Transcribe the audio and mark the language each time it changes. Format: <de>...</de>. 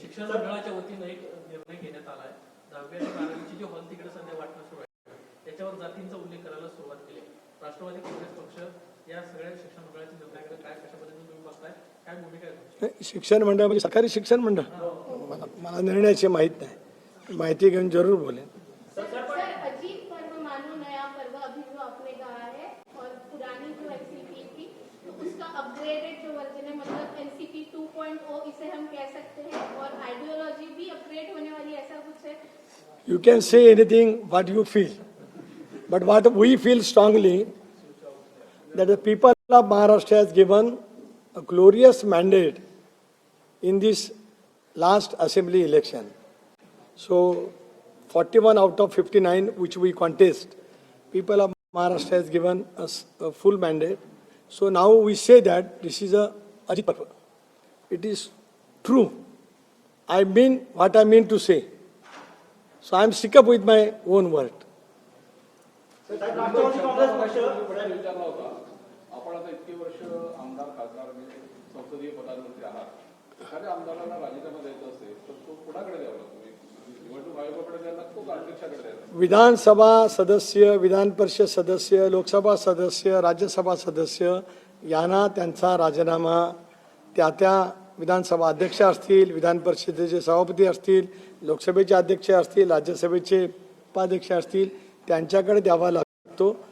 <mr>शिक्षण मंडळाच्या वतीनं एक निर्णय घेण्यात आला आहे. 10वी आणि 12वीची जी हॉल तिकडे सध्या वाटणं सुरू आहे त्याच्यावर जातींचा उल्लेख करायला सुरुवात केली. राष्ट्रवादी काँग्रेस पक्ष या सगळ्या शिक्षण मंडळाच्या निर्णयाकडे काय कशा पद्धतीने तुम्ही बघताय, काय भूमिका आहे? शिक्षण मंडळ म्हणजे सरकारी शिक्षण मंडळ मला निर्णयाची माहीत नाही. माहिती घेऊन जरूर बोलेन.</mr> <hi>अजीब पर्व मानो नया पर्व अभी जो आपने कहा है, और पुरानी जो एनसीपी थी तो उसका अपग्रेडेड जो वर्जन है, मतलब एनसीपी 2.0 इसे हम कह सकते हैं, और आइडियोलॉजी भी अपग्रेड होने वाली ऐसा कुछ है?</hi> <en>You can say anything what you feel, but what we feel strongly that the people of Maharashtra has given a glorious mandate in this last assembly election. So 41 out of 59 which we contest, people of Maharashtra has given us a full mandate. So now we say that this is a Ajit Parva. It is true. I mean what I mean to say. So I am stick up with my own word.</en> <mr>Rashtrawadi Congress पक्ष विचारला होता, आपण आता इतके वर्ष आमदार खासदार संसदीय पदांवरती आहात, एखाद्या आमदाराला राजीनामा द्यायचा असेल तर तो कुणाकडे द्यावा लागतो? निवडणूक आयोगाकडे द्यायला लागतो का अध्यक्षाकडे द्यायला? विधानसभा सदस्य, विधान परिषद सदस्य, लोकसभा सदस्य, राज्यसभा सदस्य यांना त्यांचा राजीनामा त्या विधानसभा अध्यक्ष असतील, विधान परिषदेचे सभापती असतील, लोकसभेचे अध्यक्ष असतील, राज्यसभेचे उपाध्यक्ष असतील त्यांच्याकडे द्यावा लागतो.</mr>